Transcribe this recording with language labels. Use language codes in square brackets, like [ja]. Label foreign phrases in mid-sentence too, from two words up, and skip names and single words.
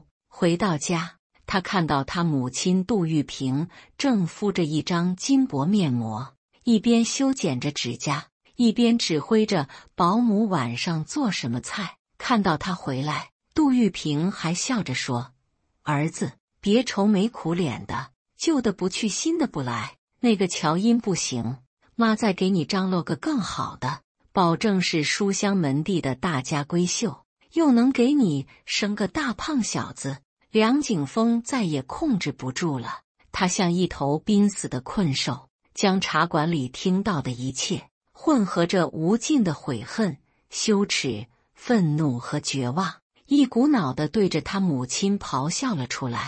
[zh] 回到家，他看到他母親杜玉萍正敷着一張金箔面膜，一邊修剪着指甲，一邊指揮着保姆晚上做什麼菜。看到他回來，杜玉萍還笑着說，兒子，別愁眉苦臉的，舊的不去新的不來，那個喬音不行，媽再給你張羅個更好的，保證是書香門第的大家閨秀，又能給你生個大胖小子。梁景峰再也控制不住了，他像一頭濒死的困獸，將茶館裡聽到的一切混合着無盡的悔恨、羞恥、憤怒和絕望，一股腦地對着他母親咆哮了出來。